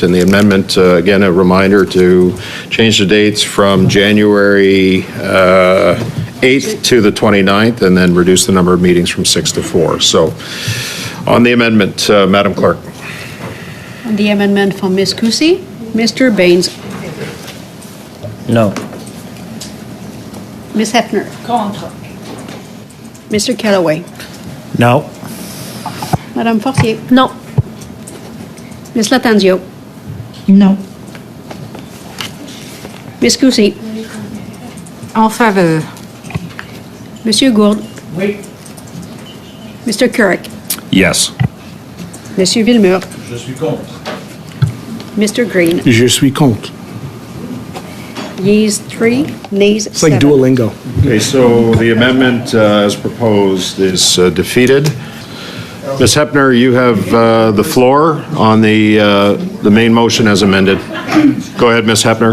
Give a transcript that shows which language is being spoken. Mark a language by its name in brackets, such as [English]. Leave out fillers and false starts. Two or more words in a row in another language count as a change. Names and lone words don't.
[English] And the amendment, again, a reminder to change the dates from January 8th to the 29th and then reduce the number of meetings from 6 to 4. So on the amendment, Madam Clerk. On the amendment from Ms. Kusi, Mr. Baines. No. Ms. Hefner. Mr. Callaway. No. [French] Madame Fortier. [English] No. Ms. Latanzio. No. Ms. Kusi. [French] En faveur. Monsieur Gourde. Oui. [English] Mr. Couric. Yes. [French] Monsieur Villemur. Je suis contre. [English] Mr. Green. [French] Je suis contre. [English] Yeas 3, nays 7. It's like Duolingo. Okay, so the amendment as proposed is defeated. Ms. Hepner, you have the floor on the main motion as amended. Go ahead, Ms. Hepner.